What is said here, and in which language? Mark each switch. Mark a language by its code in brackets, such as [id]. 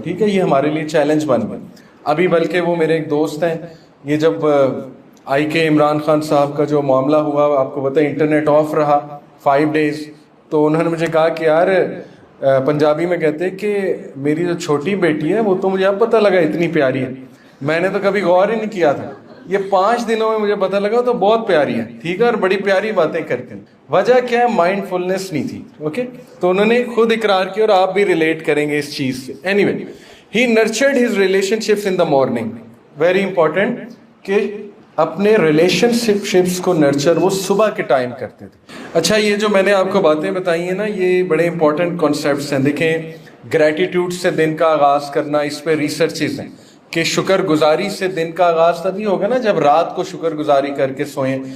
[ur] ٹھیک ہے, یہ ہمارے لیے چیلنج بن گیا. ابھی بلکہ وہ میرے ایک دوست ہیں, یہ جب آئی کے عمران خان صاحب کا جو معاملہ ہوا, آپ کو پتہ ہے انٹرنیٹ آف رہا 5 days, تو انہوں نے مجھے کہا کہ یار پنجابی میں کہتے کہ میری جو چھوٹی بیٹی ہے وہ تو مجھے اب پتہ لگا اتنی پیاری ہے, میں نے تو کبھی غور ہی نہیں کیا تھا, یہ 5 دنوں میں مجھے پتہ لگا تو بہت پیاری ہے. ٹھیک ہے, اور بڑی پیاری باتیں کرتے ہیں. وجہ کیا ہے, مائنڈ فلنس نہیں تھی. اوکے, تو انہوں نے خود اقرار کیا اور آپ بھی ریلیٹ کریں گے اس چیز سے. [en] Anyway, he nurtured his relationships in the morning. Very important [ur] کہ اپنے ریلیشن شپس کو نرچر وہ صبح کے ٹائم کرتے تھے. اچھا, یہ جو میں نے آپ کو باتیں بتائی ہیں نا, یہ بڑے امپورٹنٹ کانسیپٹس ہیں. دیکھیں, گریٹیٹیوڈ سے دن کا آغاز کرنا, اس پہ ریسرچز ہیں کہ شکر گزاری سے دن کا آغاز تبھی ہوگا نا جب رات کو شکر گزاری کر کے سوئیں.